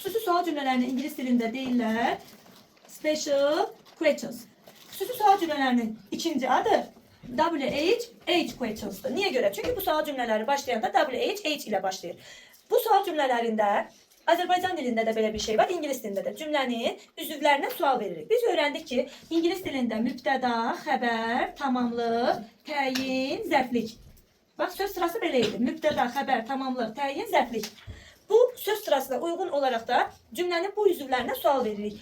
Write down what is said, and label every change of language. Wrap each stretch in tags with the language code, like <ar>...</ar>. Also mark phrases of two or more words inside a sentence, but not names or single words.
<az>sual cümlelerini İngiliz dilinde deyirlər</az> <en>special questions.</en> <az>Xüsusi sual cümlelerinin ikinci adı</az> <en>WH questions'dır.</en> <az>Niye göre? Çünkü bu sual cümleleri başlayanda WH ile başlayır. Bu sual cümlelerinde Azərbaycan dilində də belə bir şey var, İngilis dilində də. Cümlənin üzvlərinə sual veririk. Biz öyrəndik ki, İngilis dilində mübtəda, xəbər, tamamlıq, təyin, zərflik. Bax, söz sırası belə idi. Mübtəda, xəbər, tamamlıq, təyin, zərflik. Bu söz sırasına uyğun olaraq da cümlənin bu üzvlərinə sual veririk.</az>